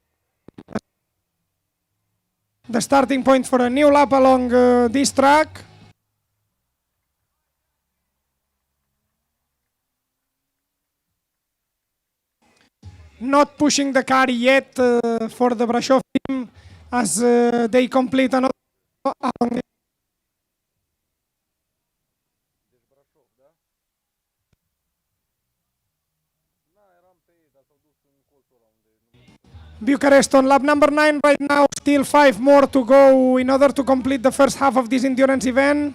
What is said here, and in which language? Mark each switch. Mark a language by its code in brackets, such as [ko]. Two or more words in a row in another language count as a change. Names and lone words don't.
[en] the starting point for a new lap along this track. Not pushing the car yet for the Brashov team as they complete another along. [ro] Deci Brașov, da? Na, eram pe ei, dar s-au dus în colțul ăla unde nu... [en] Bucharest on lap number 9 right now, still 5 more to go in order to complete the first half of this endurance event.